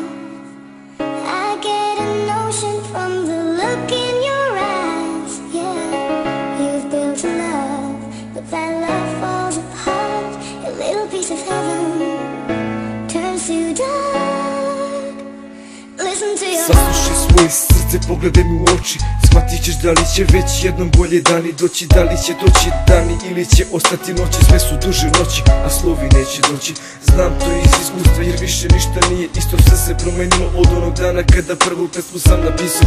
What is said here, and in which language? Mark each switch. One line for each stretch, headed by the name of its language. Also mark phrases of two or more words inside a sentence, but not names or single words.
English: I get a notion from the look in your eyes. Yeah, you've built a love, but that love falls apart. A little piece of heaven turns to dark. Listen to your heart.
Serbian: Saslušaj svoje srce, pogledaj mi u oči. Shvatit ćeš da li će već jednom bolje dani doći. Da li će doći dani ili će ostati noći. Sve su duže noći, a slovi neće doći. Znam to iz iskustva jer više ništa nije isto. Sve se promenilo od onog dana kada prvu pesmu sam napisao.